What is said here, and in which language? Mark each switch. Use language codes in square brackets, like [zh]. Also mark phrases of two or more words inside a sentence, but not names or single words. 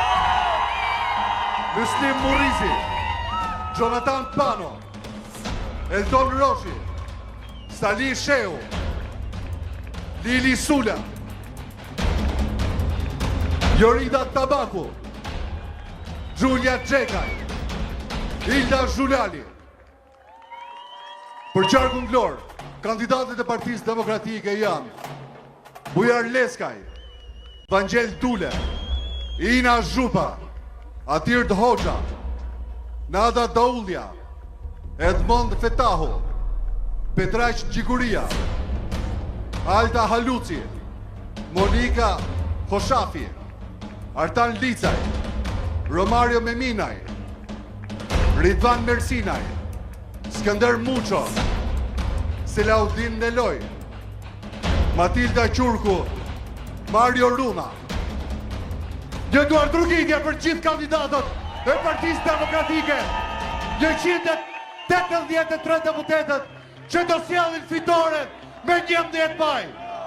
[sq] Muslim Murizi, Jonathan Pano, Eldon Roshi, Salih Sheu, Lili Sula, Jorida Tabaku, Julia Gjekaj, Hilda Zhulali. Për qarkun glor, kandidatët e Partisë Demokratike janë Bujar Leskaj, Vangjel Dule, Ina Zhupa, Atird Hoxha, Nada Daulja, Edmond Fetahu, Petraq Gjiguria, Alta Haluci, Monika Hoshafi, Artan Licaj, Romario Meminaj, Ridvan Mersinaj, Skënder Muço, Selaudin Neloj, Matilda Qurku, Mario Runa. Gjetuar drugitje për gjithë kandidatët e Partisë Demokratike, 183 deputetët që do sjellin fitoren me 11 maj.